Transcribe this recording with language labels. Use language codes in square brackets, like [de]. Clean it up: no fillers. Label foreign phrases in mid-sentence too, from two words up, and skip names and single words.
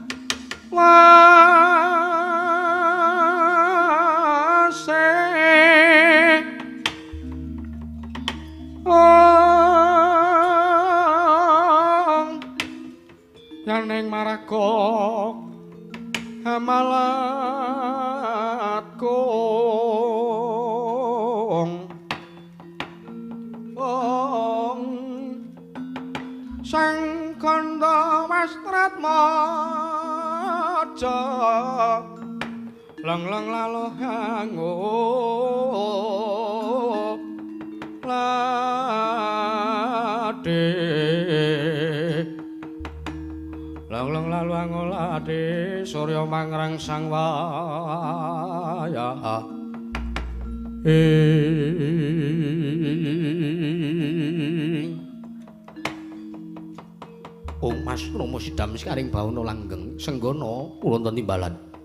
[jv] Yaning maraga amalatku Sang Kanda Wastratmaja lang-lang laluh hangu lade lang-lang laluh hangu lade surya mangrangsang wayah Mas Nomo Sidam sikaring bawana langgeng Senggana wonten timbalan.